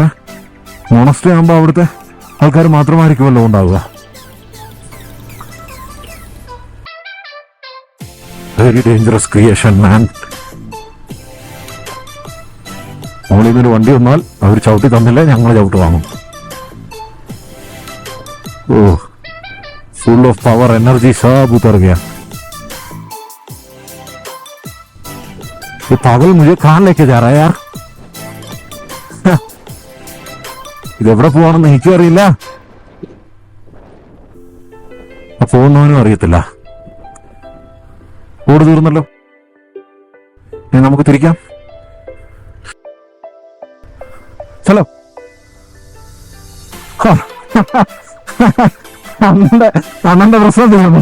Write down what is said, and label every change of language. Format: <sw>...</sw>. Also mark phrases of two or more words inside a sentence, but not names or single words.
<ml>മോണസ്ട്രി ആകുമ്പോൾ അവിടുത്തെ ആൾക്കാർ മാത്രമായിരിക്കുമല്ലോ ഉണ്ടാവുക.</ml> <en>very dangerous creation man.</en> <ml>മുകളിൽ നിന്നൊരു വണ്ടി വന്നാൽ അവർ ചവിട്ടി തന്നില്ല, ഞങ്ങൾ ചവിട്ട് വാങ്ങും. ഓ,</ml> <en>full of power energy</en> <hi>सब उतर गया. ये पागल मुझे कहाँ लेके जा रहा है यार.</hi> <ml>ഇതെവിടെ പോവാണെന്ന് എനിക്കും അറിയില്ല, പോകുന്നവനും അറിയത്തില്ല. ഓട് തീർന്നല്ലോ, ഇനി നമുക്ക് തിരിക്കാം. ചലോ. അണ്ണന്റെ പ്രശ്നം തീർന്നു.</ml>